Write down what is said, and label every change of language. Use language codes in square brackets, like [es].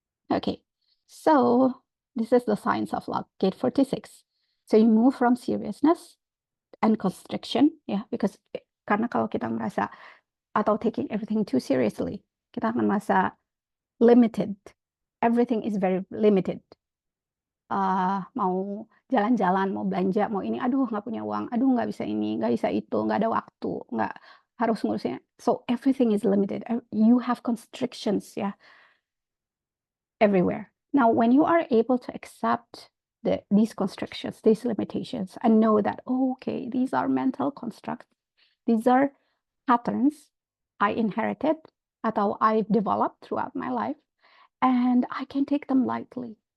[en] Okay, so this is the science of love, gate 46. So you move from seriousness and constriction, ya, because [id] karena kalau kita merasa atau [en] taking everything too seriously, [id] kita akan merasa [en] limited. Everything is very limited. [id] Mau jalan-jalan, mau belanja, mau ini, aduh nggak punya uang, aduh nggak bisa ini, nggak bisa itu, nggak ada waktu, nggak harus ngurusnya. [en] So everything is limited. You have constrictions, ya, everywhere. Now, when you are able to accept these constrictions, these limitations, and know that, oh, okay, these are mental constructs, these are patterns I inherited atau I've developed throughout my life, and I can take them lightly.